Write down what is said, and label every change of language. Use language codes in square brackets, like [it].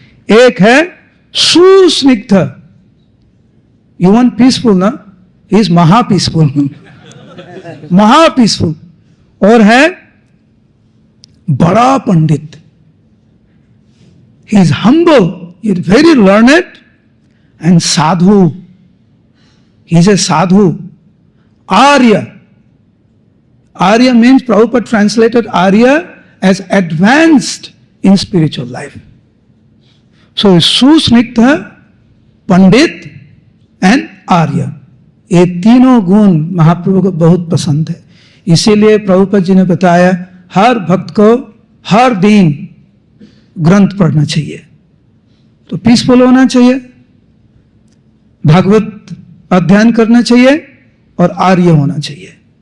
[hi] एक है [en] Susnigdha, you want peaceful ना, he is महा peaceful, महा पीसफुल। [hi] और है बड़ा पंडित, [en] He is humble, he is very learned and sadhu, he is a sadhu. Arya, Arya means Prabhupada translated Arya as advanced in spiritual life. [hi] So Susnigdha, Pandit and आर्य, ये तीनों गुण महाप्रभु को बहुत पसंद है। इसीलिए प्रभुपाद जी ने बताया हर भक्त को हर दिन ग्रंथ पढ़ना चाहिए, तो पीसफुल होना चाहिए, भागवत अध्ययन करना चाहिए और आर्य होना चाहिए।